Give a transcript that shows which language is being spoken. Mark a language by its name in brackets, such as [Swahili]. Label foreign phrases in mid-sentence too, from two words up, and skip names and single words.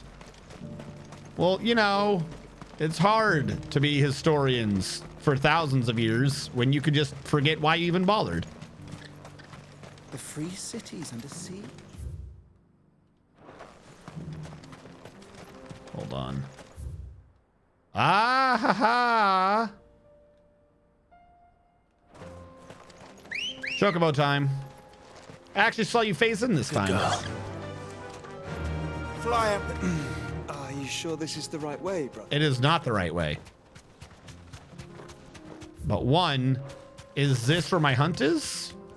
[English] Well, you know, it's hard to be historians for thousands of years when you could just forget why you even bothered. The free cities under sea. Hold on. Ah ha ha. Chocobo time. I actually saw you phase in this time. Fly up. Are you sure this is the right way, brother? It is not the right way. But one, is this where my hunt is?